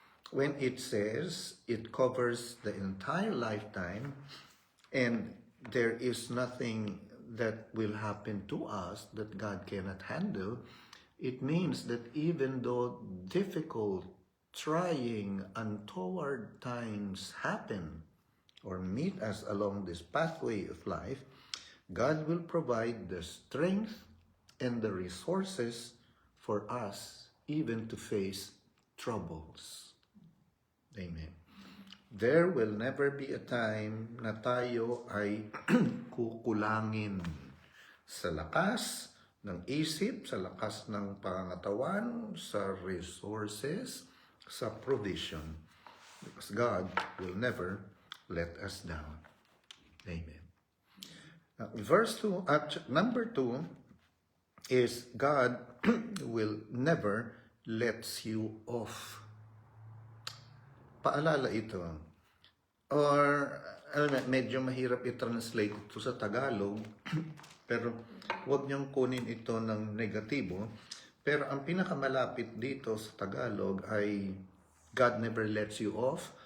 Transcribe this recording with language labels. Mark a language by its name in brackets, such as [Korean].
[English] When it says it covers the entire lifetime and there is nothing that will happen to us that God cannot handle, it means that even though difficult, trying, untoward times happen or meet us along this pathway of life, God will provide the strength and the resources for us even to face troubles. Amen. There will never be a time [Filipino] na tayo ay kukulangin sa lakas ng isip, sa lakas ng pangangatawan, sa resources, sa provision. [English] Because God will never let us down. Amen. Verse 2, number 2 is God will never let you off. [Filipino] Paalala ito. Or, medyo mahirap i-translate ito sa Tagalog, pero huwag niyong kunin ito ng negatibo. Pero ang pinakamalapit dito sa Tagalog ay [English] God never lets you off.